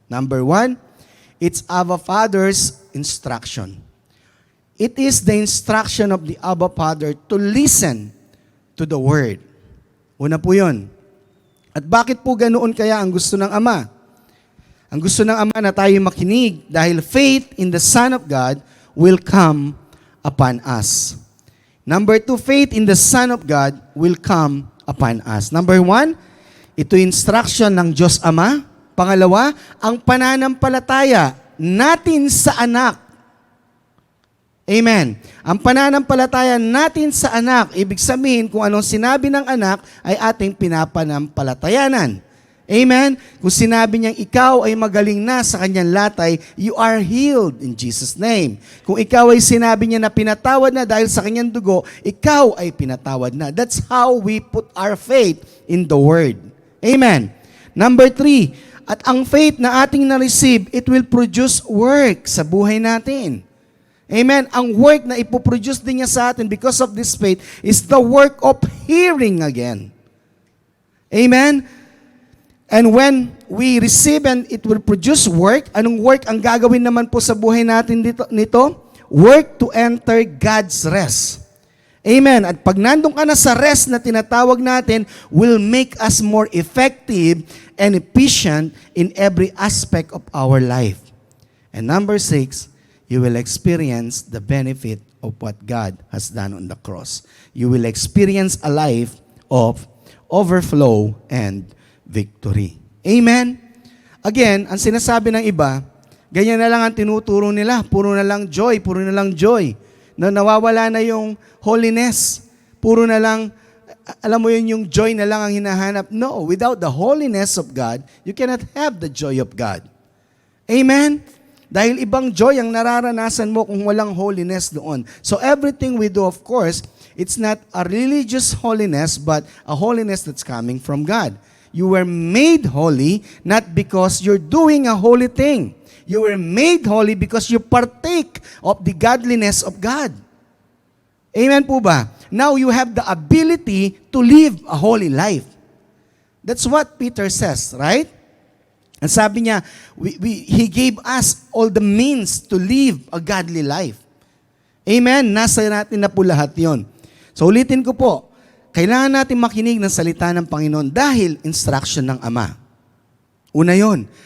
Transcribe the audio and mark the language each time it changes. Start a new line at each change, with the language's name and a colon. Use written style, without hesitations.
English: Number 1, it's Abba Father's instruction. It is the instruction of the Abba Father to listen to the Word.
Filipino: Una po yun. At bakit po ganoon kaya ang gusto ng Ama? Ang gusto ng Ama na tayo makinig dahil
English: faith in the Son of God will come upon us. Number 2, faith in the Son of God will come upon us.
Filipino: Number 1, ito instruction ng Diyos Ama. Pangalawa, ang pananampalataya natin sa anak. Amen. Ang pananampalataya natin sa anak, ibig sabihin kung anong sinabi ng anak ay ating pinapanampalatayanan. Amen. Kung sinabi niyang ikaw ay magaling na sa kanyang latay,
English: you are healed in Jesus' name.
Filipino: Kung ikaw ay sinabi niya na pinatawad na dahil sa kanyang dugo, ikaw ay pinatawad na.
English: That's how we put our faith in the Word.
Filipino: Amen. Number 3, at ang faith na ating na-receive,
English: it will produce work
Filipino: sa buhay natin. Amen. Ang work na ipoproduce din niya sa atin
English: because of this faith is the work of hearing again. Amen. And when we receive and it will produce work,
Filipino: anong work ang gagawin naman po sa buhay natin nito?
English: Work to enter God's rest. Amen.
Filipino: At pag nandun ka na sa rest na tinatawag natin,
English: will make us more effective and efficient in every aspect of our life. And number 6, you will experience the benefit of what God has done on the cross. You will experience a life of overflow and victory. Amen?
Filipino: Again, ang sinasabi ng iba, ganyan na lang ang tinuturo nila. Puro na lang joy, puro na lang joy. Na nawawala na yung holiness. Puro na lang, alam mo yun, yung joy na lang ang hinahanap.
English: No, without the holiness of God, you cannot have the joy of God. Amen?
Filipino: Dahil ibang joy ang nararanasan mo kung walang holiness doon.
English: So everything we do, of course, it's not a religious holiness, but a holiness that's coming from God. You were made holy not because you're doing a holy thing. You were made holy because you partake of the godliness of God.
Filipino: Amen po ba?
English: Now you have the ability to live a holy life. That's what Peter says, right? And
Filipino: sabi niya,
English: He gave us all the means to live a godly life.
Filipino: Amen? Nasa natin na po lahat yon. So ulitin ko po, kailangan natin makinig ng salita ng Panginoon dahil instruction ng Ama. Una yon.